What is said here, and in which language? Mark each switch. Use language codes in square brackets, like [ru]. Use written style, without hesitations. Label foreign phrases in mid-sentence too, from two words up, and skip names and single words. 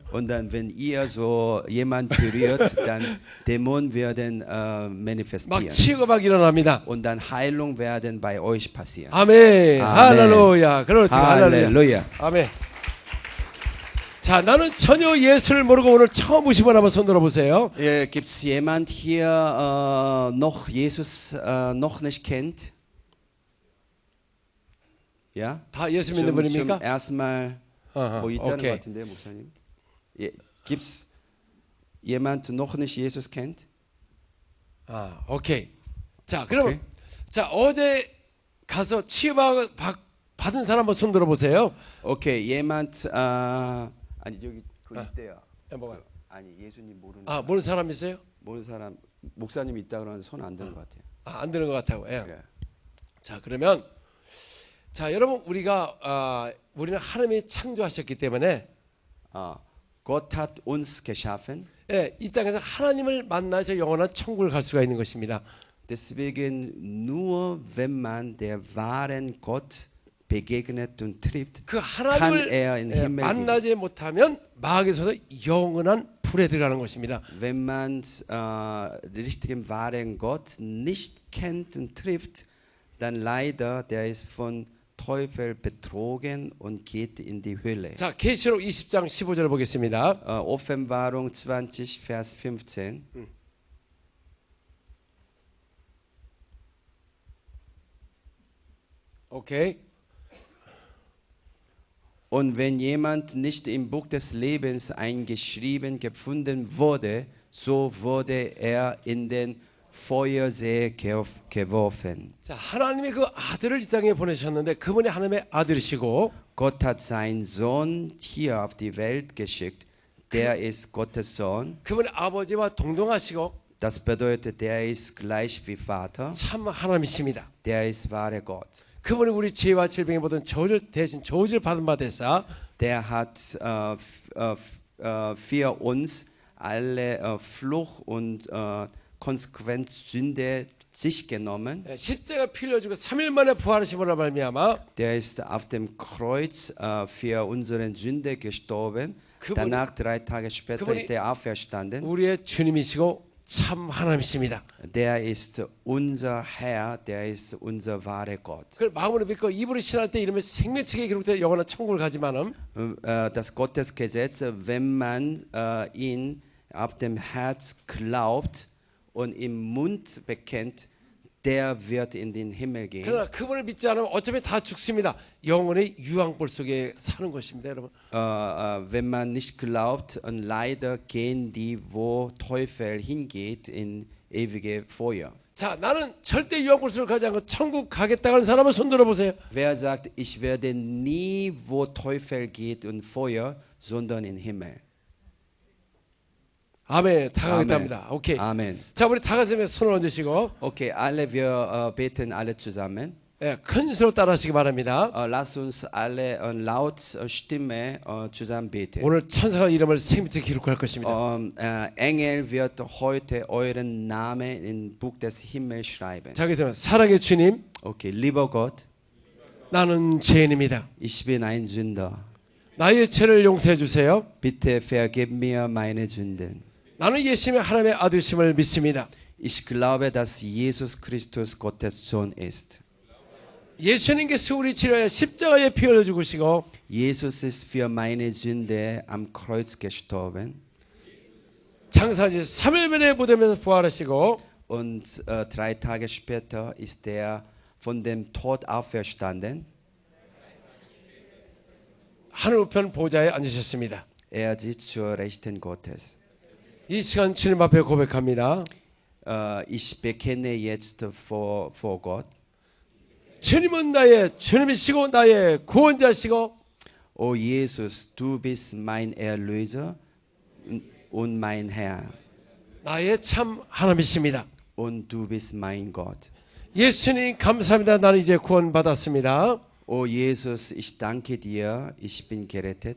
[de] Und dann, wenn ihr so jemand berührt, dann Dämonen werden [ko] 막 [de] manifestieren. [ko] 치유가 막 일어납니다. [de] Und dann Heilung werden bei euch passieren. [ko] 아멘. 아멘. 할렐루야. 그렇지. 할렐루야. [de] Halleluja. [ko] 아멘. 자, 나는 전혀 예수를 모르고 오늘 처음 오신 분 한번 손 들어 보세요. [de] Gibt es jemand hier noch Jesus noch nicht kennt? Ja? [ko] 다 예수 믿는 [de] zum [ko] 분입니까? [de] ersten Mal [ko] 아하, 뭐 있다는 오케이. 것 같은데 목사님. [de] Gibt es jemand noch nicht Jesus kennt? [ko] 아, 오케이. 자, 그러면 오케이. 자, 어제 가서 치유받은 사람 한번 손 들어 보세요. [de] Okay, jemand [ko] 아니 여기 그 있대요. 뭐가요? 아니 예수님 모르는 아, 모르는 사람 있어요? 모르는 사람 목사님 있다 그러는데 손 안 드는 것 같아요. 아, 안 되는 것 같아요. 예. 예. 자, 그러면 자, 여러분 우리는 하나님이 창조하셨기 때문에 [de] Gott hat uns geschaffen. [ko] 예, 이 땅에서 하나님을 만나서 영원한 천국을 갈 수가 있는 것입니다. [de] Deswegen nur wenn man der wahren Gott begegnet und trifft, [ko] 그 [de] kann [ko] 하나님을 [de] er in den Himmel gehen. [ko] 만나지 못하면 마귀에서도 영원한 불에 들어가는 것입니다. [de] Wenn man den richtigen wahren Gott nicht kennt und trifft, dann leider der ist von Teufel betrogen und geht in die Hölle. [ko] 자, 계시록 20장 15절 보겠습니다. [de] Offenbarung 20, Vers 15. [ko] 오케이. [de] Und wenn jemand nicht im Buch des Lebens eingeschrieben gefunden wurde, so wurde er in den Feuersee geworfen. [ko] 자, 하나님이 그 아들을 이 땅에 보내셨는데 그분이 하나님의 아들이시고 [de] Gott hat seinen Sohn hier auf die Welt geschickt. Der ist Gottes Sohn. [ko] 그분의 아버지와 동등하시고 [de] Das bedeutet, der ist gleich wie Vater. [ko] 참 하나님이십니다. [de] Der ist wahre Gott. [ko] 그분이 우리 죄와 질병의 모든 저주를 대신 저주를 받은 바 되사 [de] Der hat für uns alle Fluch und Konsequenz Sünde sich genommen. [ko] 십자가 피 흘려주고 3일 만에 부활하심으로 말미암아 [de] Der ist auf dem Kreuz für unsere Sünde gestorben. Danach 3 Tage später ist er auferstanden. [ko] 우리의 주님이시고 참 하나님이십니다. [de] Der ist unser Herr, der ist unser wahre Gott. [ko] 그걸 마음으로 믿고 입으로 신할 때 이름에 생명책에 기록되어 영원한 천국을 가지만은 [de] Das Gottesgesetz, wenn man ihn auf dem Herz glaubt und im Mund bekennt, der wird in den Himmel gehen. [ko] 그러나 그분을 믿지 않으면 어차피 다 죽습니다. 영원의 유황불 속에 사는 것입니다, 여러분. [de] Wenn man nicht glaubt, und leider gehen die, wo Teufel hingeht, in ewige Feuer. [ko] 자, 나는 절대 유황불 속을 가지 않고 천국 가겠다고 하는 사람은 손 들어 보세요. [de] Wer sagt, ich werde nie, wo Teufel geht und Feuer, sondern in Himmel. [ko] 아멘. 다 가겠다 아멘. 합니다. 오케이. [de] Amen. [ko] 자, 우리 다 같이 손을 얹으시고 [de] Okay, alle, wir beten alle zusammen. [ko] 예, 큰 소리로 따라하시기 바랍니다. [de] Lass uns alle laut Stimme zusammen beten. [ko] 오늘 천사가 이름을 생명책에 기록할 것입니다. [de] Engel wird heute euren Namen im Buch des Himmels schreiben. [ko] 자, 그렇다면 사랑의 주님, [de] Okay, lieber Gott, [ko] 나는 죄인입니다. [de] ich bin ein Sünder. [ko] 나의 죄를 용서해 주세요. [de] Bitte vergib mir meine Sünden. [ko] 나는 예수님의 하나님의 아들심을 믿습니다. [de] Ich glaube, dass Jesus Christus Gottes Sohn ist. [ko] 예수님께서 우리 치료하여 십자가에 피 흘려 죽으시고 [de] Jesus ist für meine Sünde am Kreuz gestorben. [ko] 장사지 3일 만에 무덤에서 부활하시고 [de] und 3 Tage später ist er von dem Tod auferstanden. [ko] 하늘 우편 보좌에 앉으셨습니다. [de] Er sitzt zur Rechten Gottes. [ko] 이 시간 주님 앞에 고백합니다. [de] Ich bekenne jetzt vor Gott. [ko] 주님은 나의 주님이시고 나의 구원자시고 [de] O Jesus, du bist mein Erlöser und mein Herr. [ko] 나의 참 하나님이십니다. [de] Und du bist mein Gott. [ko] 예수님 감사합니다. 나는 이제 구원받았습니다. [de] O Jesus, ich danke dir, ich bin gerettet.